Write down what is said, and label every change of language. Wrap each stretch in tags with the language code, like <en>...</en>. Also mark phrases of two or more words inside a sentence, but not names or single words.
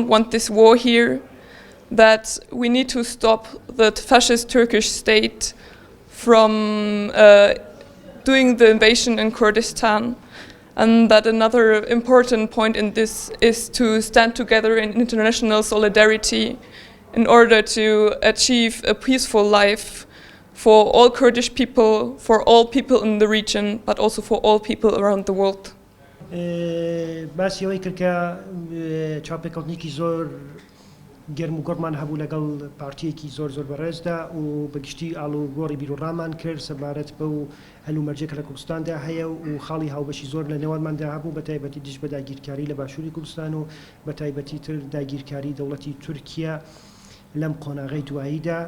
<en>want this war here, that we need to stop the fascist Turkish state from doing the invasion in Kurdistan, and that another important point in this is to stand together in international solidarity in order to achieve a peaceful life for all Kurdish people, for all people in the region, but also for all people around the world.</en> <ckb>باسی ئەوەی کردکە چاپێکەوتنێکی زۆر گەرم و گۆڕمان هەبوو لەگەڵ پارتیەکی زۆر بەڕێزدا و بەگشتی ئاڵوگۆڕی بیرۆڕامان کرد سەبارەت بە و هەلومەرجێک لە کوردستاندا هەیە و خاڵی هاوبەشی زۆر لە نێوانماندا هەبوو بە تایبەتی دیش بە داگیرکاری لە باشووری کوردستان و بە تایبەتی تر داگیرکاری دەوڵەتی تورکیا لەم قۆناغەی دواییدا.</ckb>